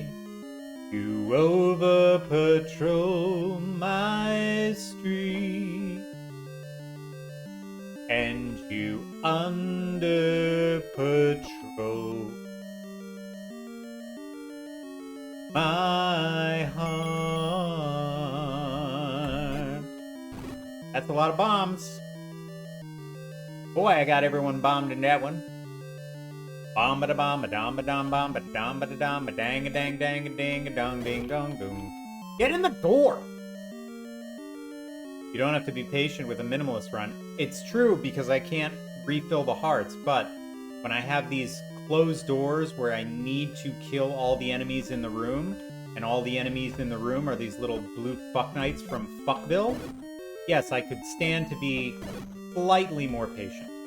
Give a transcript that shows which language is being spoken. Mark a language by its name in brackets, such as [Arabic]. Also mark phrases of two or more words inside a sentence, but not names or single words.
[English] You over-patrol my street, and you under-patrol my heart. That's a lot of bombs. Boy, I got everyone bombed in that one. Bomb ba da bomb ba dom ba dom bomb ba dom ba da dom ba dang a dang dang a ding a dong ding dong doom. Get in the door! You don't have to be patient with a minimalist run. It's true because I can't refill the hearts, but when I have these closed doors where I need to kill all the enemies in the room, and all the enemies in the room are these little blue fuck knights from Fuckville, yes, I could stand to be slightly more patient.